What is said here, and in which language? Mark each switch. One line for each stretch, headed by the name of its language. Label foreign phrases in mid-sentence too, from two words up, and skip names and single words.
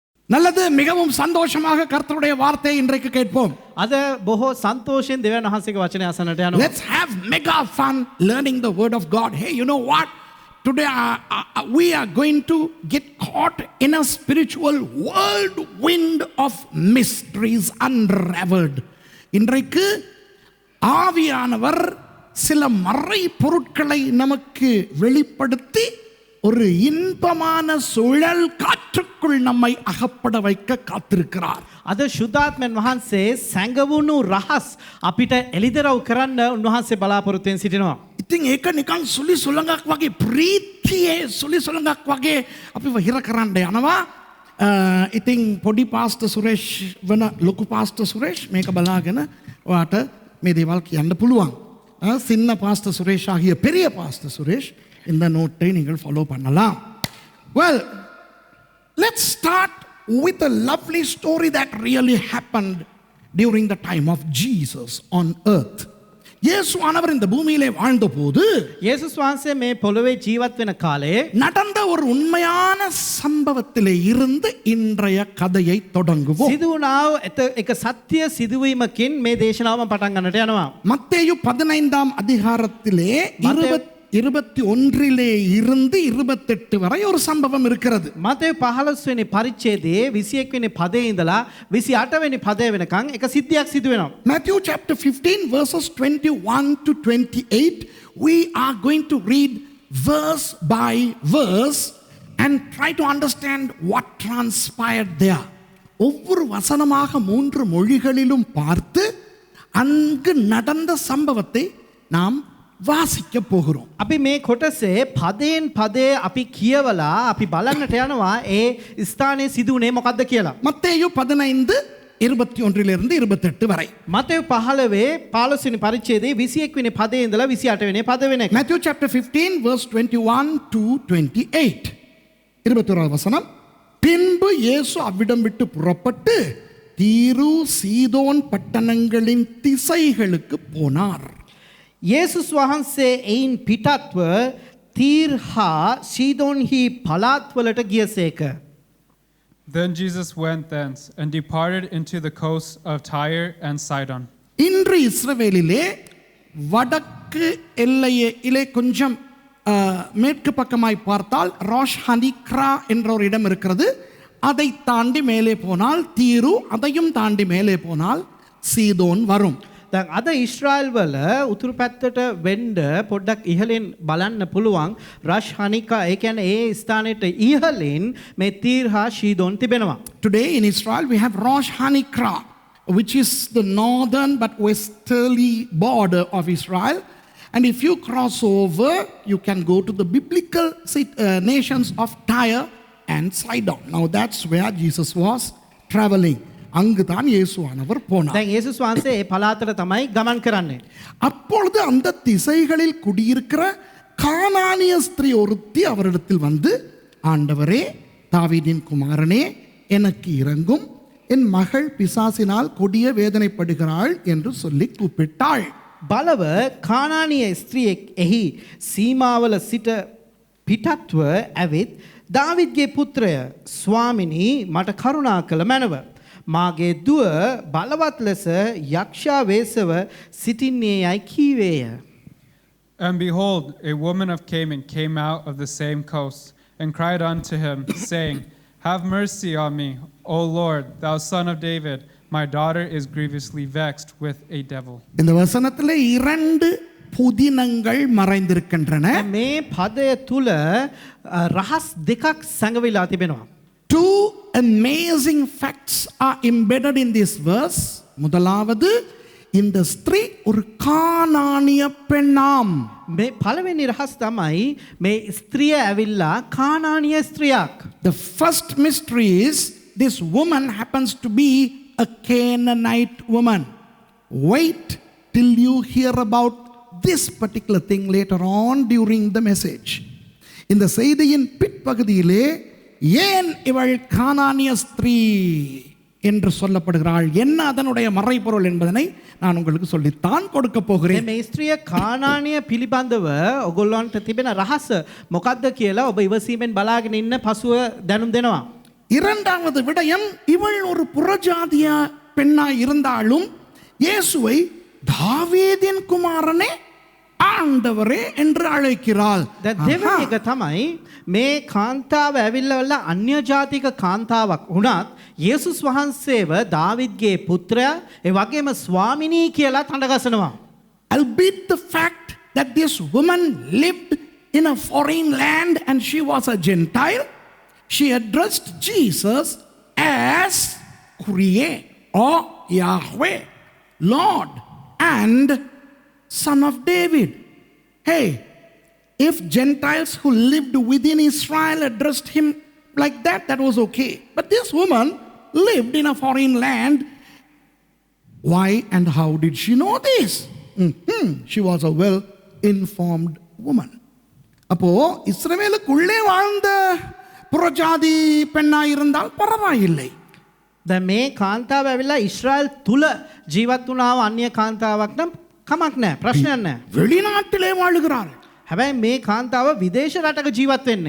Tamil: நல்லது, மிகவும் சந்தோஷமாக கர்த்தருடைய வார்த்தையை இன்றைக்கு கேட்போம்.
Sinhala: අද බොහෝ සන්තෝෂයෙන් දෙවියන් වහන්සේගේ වචනය අසන්නට යනවා.
English: Let's have mega fun learning the word of God. Hey, you know what? Today we are going to get caught in a spiritual whirlwind of mysteries unraveled.
Tamil: இன்றைக்கு ஆவியானவர் சில மறை பொருட்களை நமக்கு வெளிப்படுத்தி ஒரு இன்பமான சுழல் காற்றுக்குள் நம்மை அகப்பட வைக்க காத்திருக்கிறார்.
Sinhala: අද ශුද්ධාත්මයන් වහන්සේ සැඟවුණු රහස් අපිට එළිදරව් කරන්න උන්වහන්සේ බලාපොරොත්තුෙන් සිටිනවා. ඉතින් ඒක නිකන් සුලි සුළඟක් වගේ, ප්‍රීතියේ සුලි සුළඟක් වගේ අපිව හිර කරන්න යනවා. ඉතින් පොඩි පාස්ටර් සුරේෂ් වන ලොකු පාස්ටර් සුරේෂ් මේක බලාගෙන ඔයාට මේ දේවල් කියන්න පුළුවන්.
Tamil: சின்ன பாஸ்டர் சுரேஷ் ஆகிய பெரிய பாஸ்டர் சுரேஷ் இந்த நோட்டை நீங்கள் ஃபாலோ பண்ணலாம்.
English: Well, let's start with a lovely story that really happened during the time of Jesus on earth.
Tamil: இயேசுவானவர் இந்த பூமியிலே வாழ்ந்தபோது
Sinhala: යේසුස් වහන්සේ මේ පොළොවේ ජීවත් වෙන කාලේ
Tamil: நடந்த ஒரு உண்மையான சம்பவத்திலே இருந்து இன்றைய கதையை தொடங்குவோம்.
Sinhala: සිදු වුණා එක සත්‍ය සිදුවීමකින් මේ දේශනාවම පටන් ගන්නට යනවා.
Tamil: மத்தேயு 15ஆம் அதிகாரத்திலே 21 இருந்து 28 வரை ஒரு சம்பவம் இருக்கிறது.
Sinhala: මතේ 15 වෙනි පරිච්ඡේදයේ 21 වෙනි පදයේ ඉඳලා 28 වෙනි පදය වෙනකන් එක සිද්ධියක් සිදු වෙනවා.
English: Matthew chapter 15 verses 21 to 28, we are going to read verse by verse and try to understand what transpired there.
Tamil: ஒவ்வொரு வசனமாக 3 மொழிகளிலும் பார்த்து அங்கு நடந்த சம்பவத்தை நாம் வாசிக்க போகிறோம்.
Sinhala: අපි මේ කොටසේ පදයෙන් පදේ අපි කියවලා අපි බලන්නට යනවා ඒ ස්ථානයේ සිදු වුණේ මොකක්ද කියලා.
Tamil: மத்தேயு 15 21 இருந்து 28 வரை.
Sinhala: මතේයු 15 වෙනි පරිච්ඡේදයේ 21 වෙනි පදේ ඉඳලා 28 වෙනි පද වෙනකන්.
English: Matthew chapter 15 verse 21 to 28.
Tamil: 21 வசனம். பின்பு இயேசு அவ்விடம் விட்டு புறப்பட்டு தீரு சீதோன் பட்டணங்களின் திசைகளுக்கு போனார்.
Sinhala: යේසුස් වහන්සේ එයින් පිටත්ව තීර් හා සීදෝන්හි පළාත්වලට ගියසේක.
English: Then Jesus went thence and departed into the coasts of Tyre and Sidon.
Tamil: இன்று இஸ்ரவேலிலே வடக்கு எல்லையிலே கொஞ்சம் மேற்கு பக்கமாய் பார்த்தால் ராஷ் ஹனிக்ரா என்ற ஒரு இடம் இருக்கிறது. அதை தாண்டி மேலே போனால் தீரு, அதையும் தாண்டி மேலே போனால் சீதோன் வரும்.
Sinhala: දැන් අද ඊශ්‍රායල් වල උතුරු පැත්තට වෙන්න පොඩ්ඩක් ඉහළින් බලන්න පුළුවන් රෂ් හනිකා, ඒ කියන්නේ ඒ ස්ථානෙට ඉහළින් මේ තීර් හා සීදෝන් තිබෙනවා.
English: Today in Israel we have Rosh Hanikra, which is the northern but westerly border of Israel, and if you cross over you can go to the biblical nations of Tyre and Sidon. Now that's where Jesus was traveling.
Tamil: அங்குதான் இயேசுவானவர் போனார்.
Sinhala: දැන් යේසුස් වහන්සේ ඒ පළාතට තමයි ගමන් කරන්නේ.
Tamil: அப்பொழுது அந்த திசைகளில் குடியிருக்கிற கானானிய ஸ்திரீ ஒருத்தி அவரிடத்தில் வந்து, ஆண்டவரே, தாவீதின் குமாரனே, எனக்கு இரங்கும், என் மகள் பிசாசினால் கொடிய வேதனைப்படுகிறாள் என்று சொல்லி கூப்பிட்டாள்.
Sinhala: බලව කානානීය ස්ත්‍රියෙක් එහි සීමාවල සිට පිටත්ව ඇවිත් දාවිද්ගේ පුත්‍රය, ස්වාමිනී, මට කරුණා කළ මැනව. මාගේ දුව බලවත් ලෙස යක්ෂා වේසව සිටින්නේ යයි කීවේය.
English: And behold, a woman of Canaan came out of the same coast and cried unto him, saying, Have mercy on me, O Lord, thou son of David. My daughter is grievously vexed with a devil.
Tamil: இந்த வசனத்திலே 2 புதினங்கள் மறைந்திருக்கின்றன.
Sinhala: මේ පදය තුල රහස් දෙකක් සැඟවිලා තිබෙනවා.
English: 2 amazing facts are embedded in this verse.
Tamil: முதலாவது, இந்த ஸ்திரீ ஒரு கானானிய பெண்ணாம்.
Sinhala: මේ පළවෙනි රහස් තමයි මේ ස්ත්‍රිය ඇවිල්ලා කානානීය ස්ත්‍රියක්.
English: The first mystery is this woman happens to be a Canaanite woman. Wait till you hear about this particular thing later on during the message.
Tamil: இந்த செய்தியின் பிற்பகுதியிலே ஏன் இவள் கானானிய ஸ்திரீ என்று சொல்லப்படுகிறாள், என்ன அதனுடைய மறைபொருள் என்பதனை நான் உங்களுக்கு சொல்லித்தான் கொடுக்க போகிறேன்.
Sinhala: මේ ස්ත්‍රිය කානානීය පිළිබඳව ඔයගොල්ලන්ට තිබෙන රහස මොකක්ද කියලා ඔබ ඉවසීමෙන් බලාගෙන ඉන්න පසුව දැනුම් දෙනවා.
Tamil: இரண்டாவது விடயம், இவள் ஒரு புறஜாதிய பெண்ணாய் இருந்தாலும் இயேசுவை தாவீதின் குமாரனே ආණ්ඩවරේ என்று අழைக்கிறாள்.
Sinhala: දැන් දෙවෙනි එක තමයි මේ කාන්තාව ඇවිල්ලා අන්‍ය ජාතික කාන්තාවක් වුණත් යේසුස් වහන්සේව දාවිද්ගේ පුත්‍රයා ඒ වගේම ස්වාමිනී කියලා තඬගසනවා.
English: Albeit the fact that this woman lived in a foreign land and she was a Gentile, she addressed Jesus as Kyrie or Yahweh, Lord and Son of David. Hey, if Gentiles who lived within Israel addressed him like that, that was okay. But this woman lived in a foreign land. Why and how did she know this? She was a well-informed woman.
Tamil: அப்போ இஸ்ரவேலுக்குள்ளே வாழ்ந்த புறஜாதி பெண்ணாய் இருந்தால் பரவாயில்லை.
Sinhala: දැන් මේ කාන්තාව ඇවිල්ලා ඉස්රායල් තුල ජීවත් වුණාව අන්‍ය කාන්තාවක් නම් කමක් නැහැ, ප්‍රශ්නයක් නැහැ.
Tamil: வெளிநாட்டிலே வாழுகிறாள்.
Sinhala: හැබැයි මේ කාන්තාව විදේශ රටක ජීවත් වෙන්නේ.